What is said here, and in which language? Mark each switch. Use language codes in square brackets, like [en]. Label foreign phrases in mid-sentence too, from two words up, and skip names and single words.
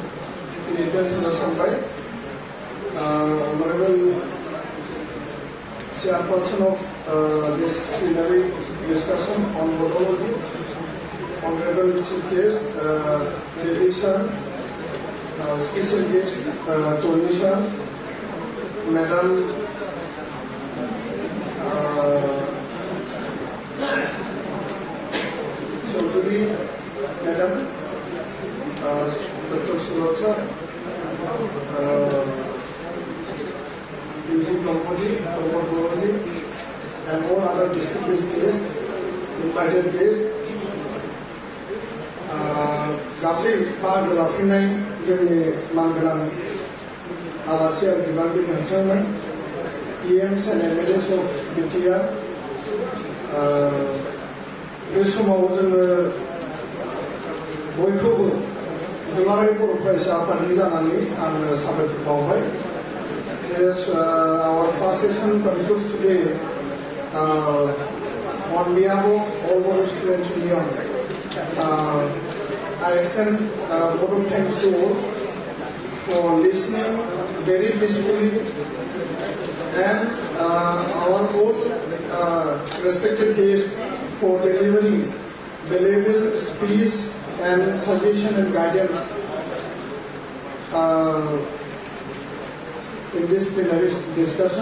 [brx] दोनथ'नो सानबाय। [en] अनरेबल chairperson of this plenary discussion on Bodology, Honorable Chief Guest, Devi sir, special guest, Tony sir, Madam Chaudhary, Madam, Dr. Suraj sir, Music Dr. Bodology, and all other distinguished guests, invited guests. [brx] गासै बाहागो लाफैनाय जोंनि मानगोनां आलासि आरो बिबानगिरि नोंथांमोन, [en] EMs and MLAs of BTR, [brx] बे समाव जोङो बयखौबो दुलाराय बर' फरायसा आफादनि जानानै आङो साबायखर बावबाय. [en] Yes, our first session concludes today. On behalf of all Bodo Students Union, I extend Bodo thanks to all for listening very peacefully, and our all respected guests for delivering valuable speech and suggestion and guidance in this plenary discussion.